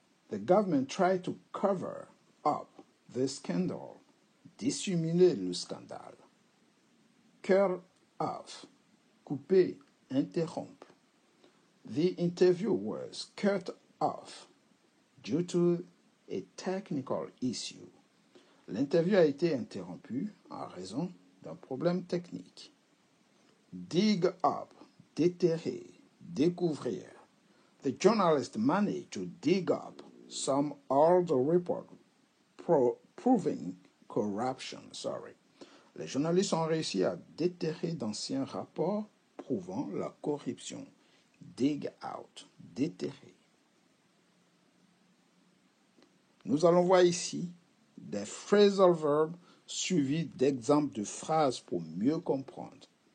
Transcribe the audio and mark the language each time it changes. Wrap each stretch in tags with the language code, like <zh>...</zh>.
<en>The government tried to cover up the scandal,</en> <fr>dissimuler le scandale.</fr> <en>Cut off, couper, interrompre. The interview was cut off due to a technical issue.</en> <fr>L'interview a été interrompue en raison d'un problème technique.</fr> <en>Dig up, déterrer, découvrir. The journalist managed to dig up some old report proving corruption.</en> <fr>Les journalistes ont réussi à déterrer d'anciens rapports prouvant la corruption.</fr> <en>Dig out, déterrer.</en> <fr>Nous allons voir ici des phrasal verbs suivis d'exemples de phrases pour mieux comprendre.</fr>